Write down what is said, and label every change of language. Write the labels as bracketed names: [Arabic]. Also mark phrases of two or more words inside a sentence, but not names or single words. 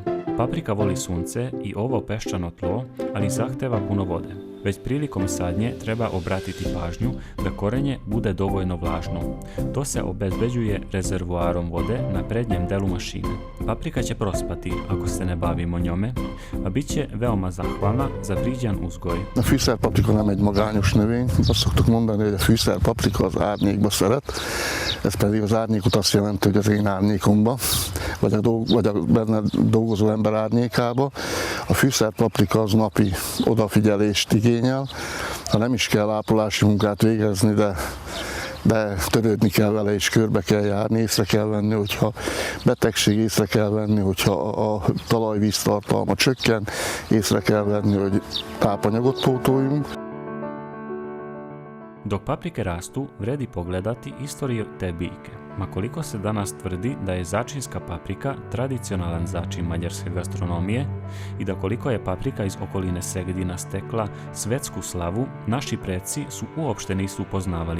[Serbian] Paprika voli sunce i ovo peščano tlo, ali zahteva puno vode. Već prilikom sadnje treba obratiti pažnju da korenje bude dovoljno vlažno. To se obezbeđuje rezervoarom vode na prednjem delu mašine. Paprika će prospati ako se ne bavimo njome, a bit će veoma zahvalna za briđan uzgoj. [Hungarian] A fűszerpaprika nem egy magányos növény, azt szoktuk mondani, hogy a fűszerpaprika az árnyékba szeret, ez pedig az árnyékot azt jelenti, hogy az én árnyékomba, vagy a benne dolgozó ember árnyékába. A fűszerpaprika az napi odafigyelést igényel, ha nem is kell ápolási munkát végezni, de törődni kell vele és körbe kell járni, észre kell venni, hogyha betegség, észre kell venni, hogyha a talajvíztartalma csökken, észre kell venni, hogy tápanyagot pótoljunk. [Serbian] Dok paprike rastu, vredi pogledati istoriju te biljke. Ma koliko se danas tvrdi da je začinska paprika tradicionalan začin mađarske gastronomije i da koliko je paprika iz okoline Segedina stekla svetsku slavu, naši preci su uopšte nisu upoznavali.